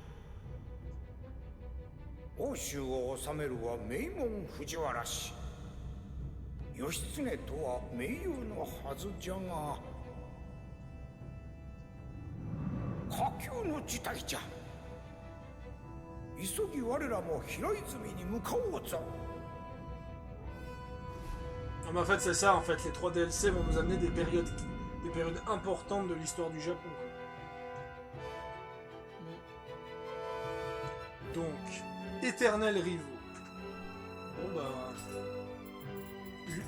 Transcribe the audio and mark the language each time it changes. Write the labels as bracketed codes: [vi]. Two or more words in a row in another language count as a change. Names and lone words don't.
[ja] 奥州を治めるは名門藤原氏。義経とは盟友のはずじゃが下級の事態じゃ。急ぎ我らも平泉に向かおうぞ。 [fr] mais en fait c'est ça, en fait les 3 DLC vont nous amener des périodes importantes de l'histoire du Japon. Donc, éternel rivaux. Bon bah... Ut.